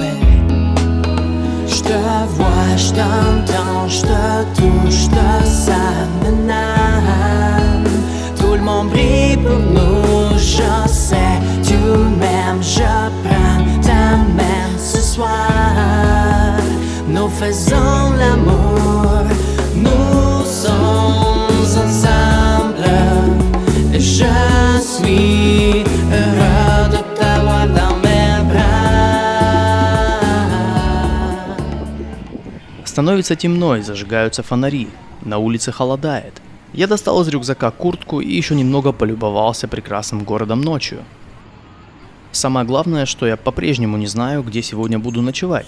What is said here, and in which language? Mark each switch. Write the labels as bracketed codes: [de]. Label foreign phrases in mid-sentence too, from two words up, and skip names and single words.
[fr] Je te vois, je t'entends, je te touche, je te sens, tout le monde brille pour nous, je sais, tu m'aimes, je prends ta main ce soir. Nous faisons l'amour, nous sommes ensemble, et je suis heureux de t'avoir dans mes bras. [ru] Становится темно и зажигаются фонари. На улице холодает. Я достал из рюкзака куртку и еще немного полюбовался прекрасным городом ночью. Самое главное, что я по-прежнему не знаю, где сегодня буду ночевать.